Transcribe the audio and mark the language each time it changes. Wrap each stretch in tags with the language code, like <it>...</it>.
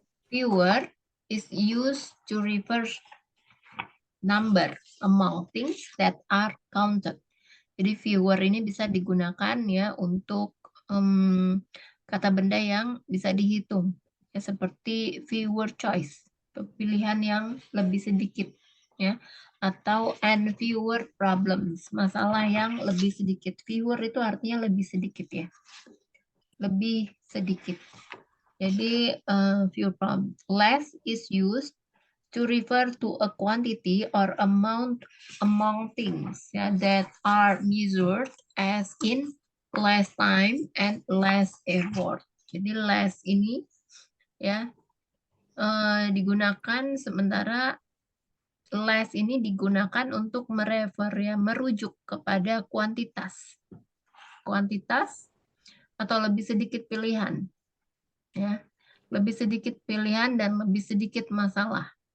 <en>Fewer is used to refer number among things that are counted.</en> <id>Jadi fewer ini bisa digunakan ya untuk kata benda yang bisa dihitung. Ya, seperti</id> <en>fewer choice,</en> <id>pilihan yang lebih sedikit ya. Atau</id> <en>and fewer problems,</en> <id>masalah yang lebih sedikit. Fewer itu artinya lebih sedikit ya. Lebih sedikit. Jadi</id> <en>fewer problems. Less is used to refer to a quantity or amount among things that are measured as in less time and less effort.</en> <id>Jadi less ini ya digunakan, sementara less ini digunakan untuk merujuk kepada kuantitas atau lebih sedikit pilihan ya, lebih sedikit pilihan dan lebih sedikit masalah.</id>